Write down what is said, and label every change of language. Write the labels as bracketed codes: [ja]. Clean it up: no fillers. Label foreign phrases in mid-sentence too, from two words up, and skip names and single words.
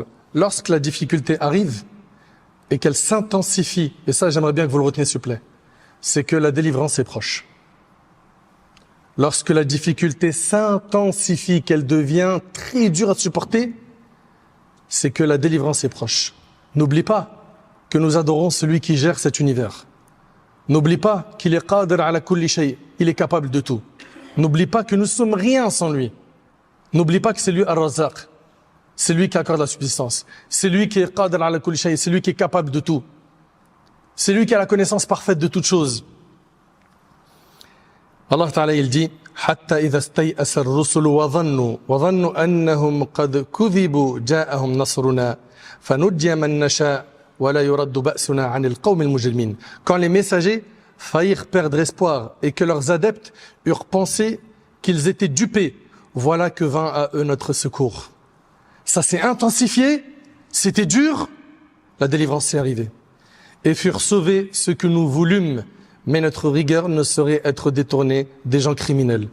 [fr] Lorsque la difficulté arrive et qu'elle s'intensifie, et ça j'aimerais bien que vous le reteniez s'il vous plaît, c'est que la délivrance est proche. Lorsque la difficulté s'intensifie, qu'elle devient très dure à supporter, c'est que la délivrance est proche. N'oublie pas que nous adorons celui qui gère cet univers. N'oublie pas qu'il est [ar] قادر على كل شيء, [fr] il est capable de tout. N'oublie pas que nous sommes rien sans lui. N'oublie pas que c'est lui ar-Razzaq, c'est lui qui accorde la subsistance. C'est lui qui est [ar] قادر على كل شيء, [fr] c'est lui qui est capable de tout. C'est lui qui a la connaissance parfaite de toutes choses. [ar] Allah Ta'ala [fr] il dit [ar] حتى إذا استيأس الرسل وظنوا أنهم قد كذبوا جاءهم نصرنا فنجي من نشاء ولا يرد بأسنا عن القوم المجرمين. [fr] Quand les messagers faillirent perdre espoir et que leurs adeptes eurent pensé qu'ils étaient dupés, voilà que vint à eux notre secours. Ça s'est intensifié, c'était dur, la délivrance s'est arrivée. Et furent sauvés ceux que nous voulûmes, mais notre rigueur ne saurait être détournée des gens criminels.